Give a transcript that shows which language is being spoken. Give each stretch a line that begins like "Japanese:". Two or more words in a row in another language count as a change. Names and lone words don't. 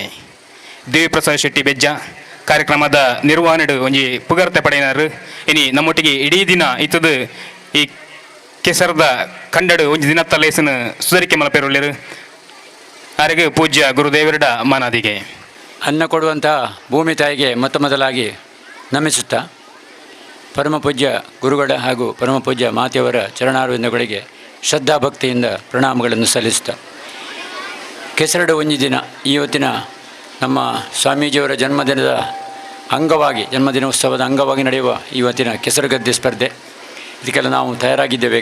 Tulu: ದೇವಿಪ್ರಸಾದ್ ಶೆಟ್ಟಿ ಬೆಜ್ಜ ಕಾರ್ಯಕ್ರಮದ ನಿರ್ವಹಣೆಡು ಒಂಜಿ ಪುಗರ್ತೆ ಪಡೆಯಿನಾರು ಇನಿ ನಮ್ಮೊಟ್ಟಿಗೆ ಇಡೀ ದಿನ ಇತ್ತದು ಈ ಕೆಸರದ ಕಂಡಡು ಒಂಜಿ ದಿನತ್ತ ಲೇಸನ ಸುಧಾರಿಕೆ ಮಲ್ಪೇರುಳ್ಳೇರು ಆರೆಗೆ ಪೂಜ್ಯ ಗುರುದೇವರಡ ಮಾನಾದಿಗೆ
Kannada: ಅನ್ನ ಕೊಡುವಂತಹ ಭೂಮಿ ತಾಯಿಗೆ ಮೊದಲಾಗಿ ನಮಿಸುತ್ತಾ ಪರಮ ಪೂಜ್ಯ ಗುರುಗಳ ಹಾಗೂ ಪರಮ ಪೂಜ್ಯ ಮಾತೆಯವರ ಚರಣಾರವಿಂದಗಳಿಗೆ ಶ್ರದ್ಧಾ ಭಕ್ತಿಯಿಂದ ಪ್ರಣಾಮಗಳನ್ನು ಸಲ್ಲಿಸುತ್ತಾ
Tulu: ಕೆಸರಡು ಒಂಜಿ ದಿನ
Kannada: ಇವತ್ತಿನ ನಮ್ಮ ಸ್ವಾಮೀಜಿಯವರ ಜನ್ಮದಿನದ ಅಂಗವಾಗಿ ಜನ್ಮದಿನೋತ್ಸವದ ಅಂಗವಾಗಿ ನಡೆಯುವ ಇವತ್ತಿನ ಕೆಸರುಗದ್ದೆ ಸ್ಪರ್ಧೆ ಇದಕ್ಕೆಲ್ಲ ನಾವು ತಯಾರಾಗಿದ್ದೇವೆ.